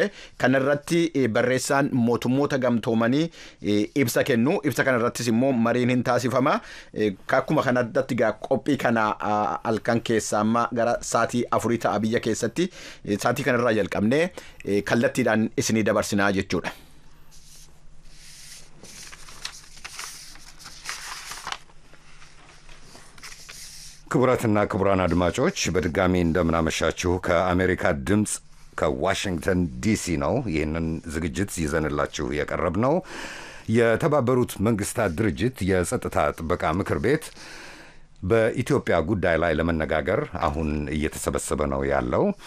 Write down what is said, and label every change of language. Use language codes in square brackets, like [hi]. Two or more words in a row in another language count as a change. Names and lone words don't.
[om] Kana irratti barreessaan mootummoota gamtoomanii ibsa kennu. Ibsa kana irrattis immoo mariin hin taasifama. Akkuma kanatti qophii kana halkan keessaa amma gara saatii 4 ta'a biyya keessatti saatii kanarraa jalqabnee kallattiidhaan isinii dabarsinaa jechuudha. [am] ክቡራትና ክቡራን አድማጮች በድጋሚ እንደምናመሻችሁ ከአሜሪካ ድምጽ ከዋሽንግተን ዲሲ ነው ይህንን ዝግጅት ይዘንላችሁ የቀረብ ነው። የተባበሩት መንግስታት ድርጅት የጸጥታ ጥበቃ ምክር ቤት በኢትዮጵያ ጉዳይ ላይ ለመነጋገር አሁን እየተሰበሰበ ነው ያለው።